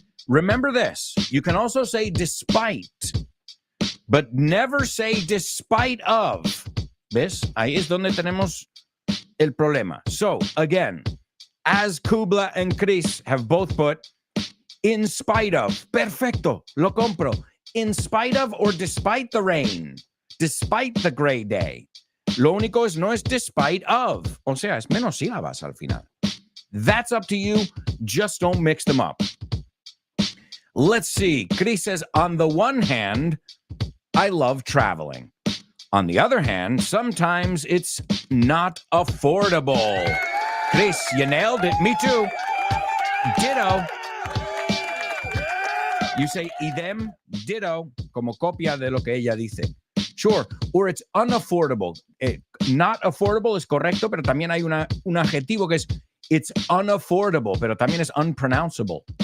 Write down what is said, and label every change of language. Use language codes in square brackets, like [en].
[en] Remember this, you can also say despite, but never say despite of. [es] ¿Ves? Ahí es donde tenemos el problema. [en] So, again, as Kubla and Chris have both put, in spite of. [es] Perfecto, lo compro. [en] in spite of or despite the rain, despite the gray day. [es] Lo único es no es despite of. O sea, es menos sílabas al final. [en] That's up to you. Just don't mix them up. Let's see. Chris says, on the one hand, I love traveling. On the other hand, sometimes it's not affordable. Chris, you nailed it. Me too. Ditto. You say idem, ditto, [es] como copia de lo que ella dice. [en] Sure, or it's unaffordable. Not affordable [es] es correcto, pero también hay un adjetivo que es [en] it's unaffordable, [es] pero también es unpronounceable.